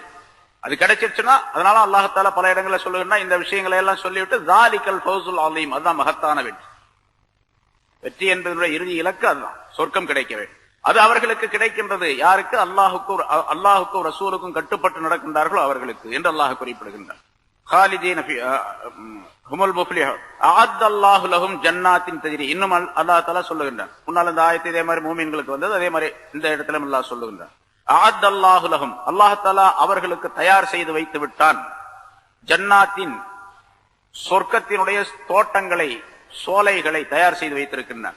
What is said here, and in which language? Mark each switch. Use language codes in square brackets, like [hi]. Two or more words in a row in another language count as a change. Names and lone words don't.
[ta] அது கிடைச்சிருச்சுன்னா, அதனால [ar] الله تعالى [ta] பல இடங்களில் சொல்லுகின்றா, இந்த விஷயங்களை எல்லாம் சொல்லிவிட்டு [ar] ذلك الفوز العظيم, [ta] அதுதான் மகத்தான வெற்றி. வெற்றி என்பதனுடைய இறுதி இலக்கு அதுதான், சொர்க்கம் கிடைக்க வேண்டும். அது அவர்களுக்கு கிடைக்கின்றது. யாருக்கு? அல்லாஹுக்கும் ரசூலுக்கும் கட்டுப்பட்டு நடக்கின்றார்களோ அவர்களுக்கு என்று அல்லாஹ் குறிப்பிடுகின்றார். [ar] خالدين فيها هم المفلحون اعد الله لهم جنات تجري. [ta] இன்னும் [ar] الله تعالى [ta] சொல்லுகின்றார். முன்னால் இந்த ஆயத்து இதே மாதிரி மூமின்களுக்கு வந்தது, அதே மாதிரி இந்த இடத்திலும் அல்லாஹ் சொல்லுகின்றார். [ar] أعد الله لهم, الله تعالى [ta] அவர்களுக்கு தயார் செய்து வைத்து விட்டான். ஜன்னாத்தின், சொர்க்கத்தினுடைய தோட்டங்களை, சோலைகளை தயார் செய்து வைத்திருக்கின்றான்.